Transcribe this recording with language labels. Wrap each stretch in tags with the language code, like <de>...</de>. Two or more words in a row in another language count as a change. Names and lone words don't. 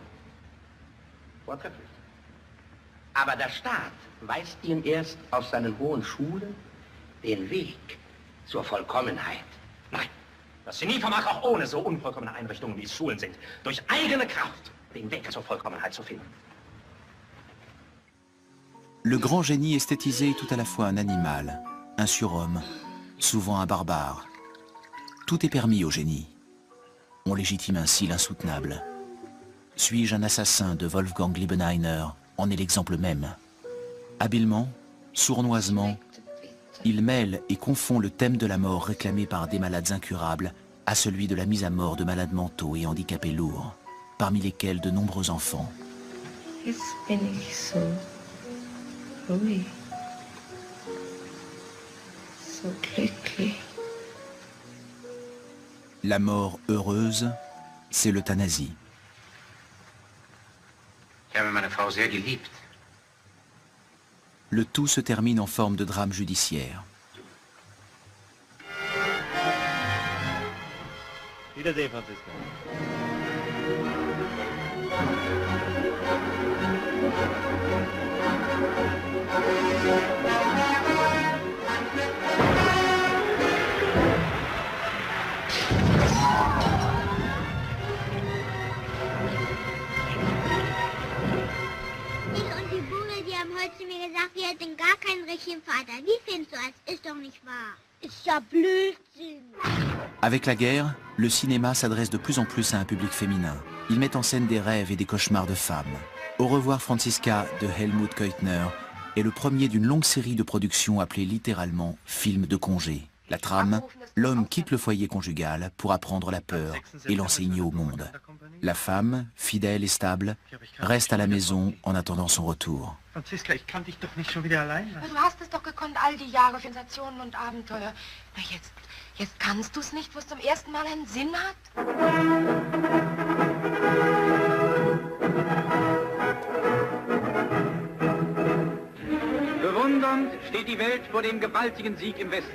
<de>Vortrefflich. Aber der Staat weist ihm erst auf seinen hohen Schulen den Weg zur Vollkommenheit. Nein, das Genie vermag auch ohne so unvollkommene Einrichtungen, wie es Schulen sind, durch eigene Kraft den Weg zur Vollkommenheit zu finden.</de> <fr>Le grand génie esthétisé est tout à la fois un animal, un surhomme, souvent un barbare. Tout est permis au génie. On légitime ainsi l'insoutenable. Suis-je un assassin de Wolfgang Liebenheiner en est l'exemple même. Habilement, sournoisement, il mêle et confond le thème de la mort réclamé par des malades incurables à celui de la mise à mort de malades mentaux et handicapés lourds, parmi lesquels de nombreux enfants.</fr> <de>Jetzt bin ich so ruhig, so glücklich.</de> <fr>La mort heureuse, c'est l'euthanasie.</fr> <de>Ich habe meine Frau sehr geliebt.</de> <fr>Le tout se termine en forme de drame judiciaire.</fr> <de>Wiedersehen, Franziska. Heute zu mir gesagt, wir hätten gar keinen richtigen Vater. Wie findest du das? Ist doch nicht wahr. Ist ja Blödsinn.</de> <fr>Avec la guerre, le cinéma s'adresse de plus en plus à un public féminin. Il met en scène des rêves et des cauchemars de femmes. Au revoir Franziska de Helmut Keutner est le premier d'une longue série de productions appelée littéralement « film de congé ». La trame, l'homme quitte le foyer conjugal pour apprendre la peur et l'enseigner au monde. La femme, fidèle et stable, reste à la maison en attendant son retour.</fr> <de>Franziska, ich kann dich doch nicht schon wieder allein lassen. Du hast es doch gekonnt, all die Jahre, Sensationen und Abenteuer. Na jetzt kannst du es nicht, wo es zum ersten Mal einen Sinn hat? Bewundernd steht die Welt vor dem gewaltigen Sieg im Westen.</de>